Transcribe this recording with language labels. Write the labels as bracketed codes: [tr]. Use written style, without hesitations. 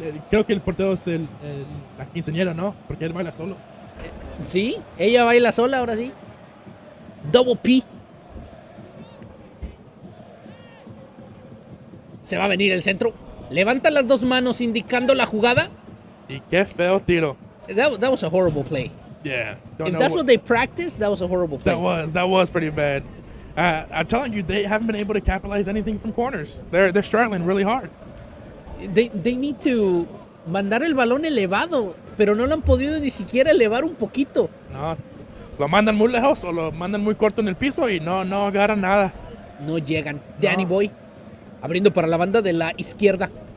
[es] Creo que el portero es la quinceañera, ¿no? Porque él baila solo. Sí, ella baila sola ahora sí. Double P. Se va a venir el centro. Levanta las dos manos indicando la jugada. Y qué feo tiro. [en] That was a horrible play. Yeah. If that's what they practice, that was a horrible play. That was pretty bad. I'm telling you, they haven't been able to capitalize anything from corners. They're struggling really hard. They need to [es] mandar el balón elevado, pero no lo han podido ni siquiera elevar un poquito. No, lo mandan muy lejos o lo mandan muy corto en el piso y no agarran nada. No llegan. Danny Boy abriendo para la banda de la izquierda.